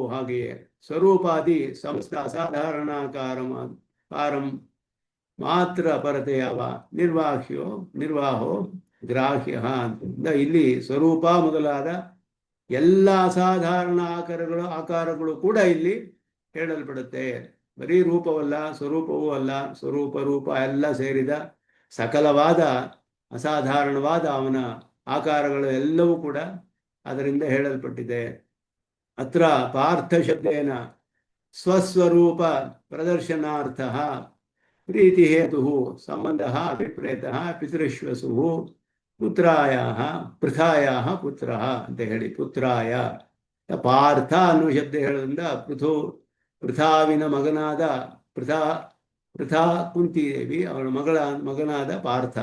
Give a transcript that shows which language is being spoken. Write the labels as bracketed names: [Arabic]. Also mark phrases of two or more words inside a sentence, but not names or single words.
[Kannada] ಹಾಗೆಯೇ [Sanskrit] ಸ್ವರೂಪಾದಿ ಸಂಸ್ಥ ಅಸಾಧಾರಣಾಕಾರಂ ಮಾತ್ರ ಪರತೆಯವ ನಿರ್ವಾಹೋ ಗ್ರಾಹ್ಯ [Kannada] ಅಂತ ಇಲ್ಲಿ ಸ್ವರೂಪ ಮೊದಲಾದ ಎಲ್ಲ ಅಸಾಧಾರಣ ಆಕಾರಗಳು ಕೂಡ ಇಲ್ಲಿ ಹೇಳಲ್ಪಡುತ್ತೆ. ಬರೀ ರೂಪವಲ್ಲ, ಸ್ವರೂಪವೂ ಅಲ್ಲ, ಸ್ವರೂಪ ರೂಪ ಎಲ್ಲ ಸೇರಿದ ಸಕಲವಾದ ಅಸಾಧಾರಣವಾದ ಅವನ ಆಕಾರಗಳು ಎಲ್ಲವೂ ಕೂಡ ಅದರಿಂದ ಹೇಳಲ್ಪಟ್ಟಿದೆ. [Sanskrit] ಅತ್ರ ಪಾರ್ಥ ಶಬ್ದೇನ ಸ್ವಸ್ವರೂಪ ಪ್ರದರ್ಶನಾರ್ಥ ಪ್ರೀತಿ ಹೇತು ಸಂಬಂಧ ಅಭಿಪ್ರೇತ ಪಿತೃಶ್ವಸು ಪುತ್ರಾಯ ಪುತ್ರ [Kannada] ಅಂತ ಹೇಳಿ ಪುತ್ರಾಯ ಪಾರ್ಥ ಅನ್ನುವ ಶಬ್ದ ಹೇಳೋದ್ರಿಂದ ಪೃಥಾವಿನ ಮಗನಾದ ಪೃಥಾ ಕುಂತಿದೇವಿ ಅವಳ ಮಗನಾದ ಪಾರ್ಥ.